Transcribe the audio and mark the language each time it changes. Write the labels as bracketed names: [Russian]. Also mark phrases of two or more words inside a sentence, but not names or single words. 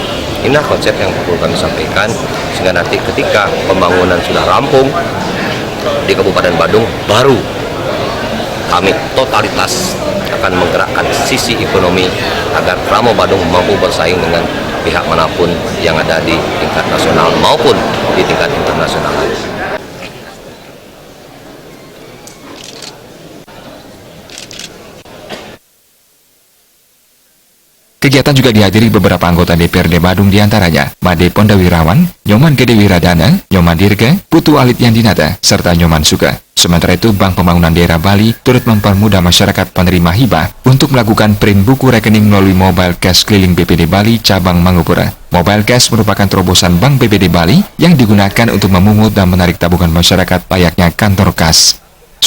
[Indonesian] Inilah konsep yang perlu kami sampaikan sehingga nanti ketika pembangunan sudah rampung di Kabupaten Badung, baru kami totalitas akan menggerakkan sisi ekonomi agar Pramo Badung mampu bersaing dengan pihak manapun yang ada di tingkat nasional maupun di tingkat internasional. Kegiatan juga dihadiri beberapa anggota DPRD Badung diantaranya Made Pondawirawan, Nyoman Gede Wiradana, Nyoman Dirga, Putu Alit Yandinata, serta Nyoman Suka. Sementara itu, Bank Pembangunan Daerah Bali turut mempermudah masyarakat penerima hibah untuk melakukan print buku rekening melalui Mobile Cash Keliling BPD Bali Cabang Mangupura. Mobile Cash merupakan terobosan Bank BPD Bali yang digunakan untuk memungut dan menarik tabungan masyarakat layaknya kantor kas.